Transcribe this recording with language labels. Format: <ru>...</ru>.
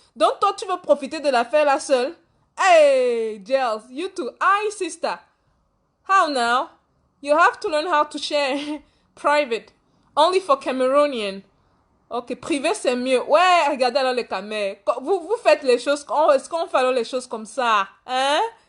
<fr>Donc, toi, tu veux profiter de l'affaire là seule?</fr> <en>Hey, Gels, you too. Hi, sister. How now? You have to learn how to share private.</en> <fr>Only for Cameroonian. Ok, privé c'est mieux. Ouais, regardez alors les caméras. Vous faites les choses, est-ce qu'on fait alors les choses comme ça? Hein?</fr>